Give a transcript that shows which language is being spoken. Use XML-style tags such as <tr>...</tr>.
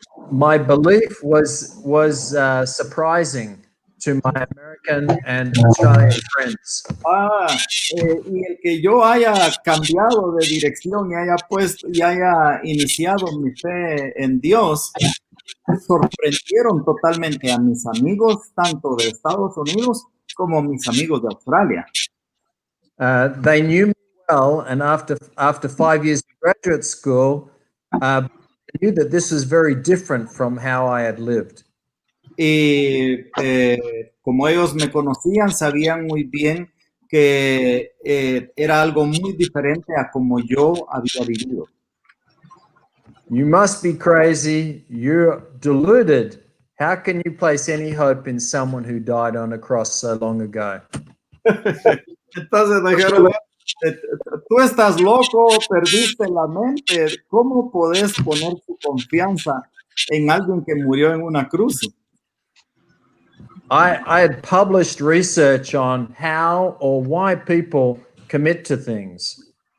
<en>My belief was surprising to my American and Australian friends.</en> <es>Y el que yo haya cambiado de dirección y haya puesto y haya iniciado mi fe en Dios, sorprendieron totalmente a mis amigos, tanto de Estados Unidos como mis amigos de Australia.</es> <en>They knew me well, and after 5 years of graduate school, I knew that this was very different from how I had lived.</en> <es>Y como ellos me conocían, sabían muy bien que era algo muy diferente a como yo había vivido.</es> <en>You must be crazy. You're deluded. How can you place any hope in someone who died on a cross so long ago?</en> <es>Entonces dijeron, tú estás loco, perdiste la mente. ¿Cómo podés poner tu confianza en alguien que murió en una cruz?</es> <en>I had published research on how or why people commit to things.</en>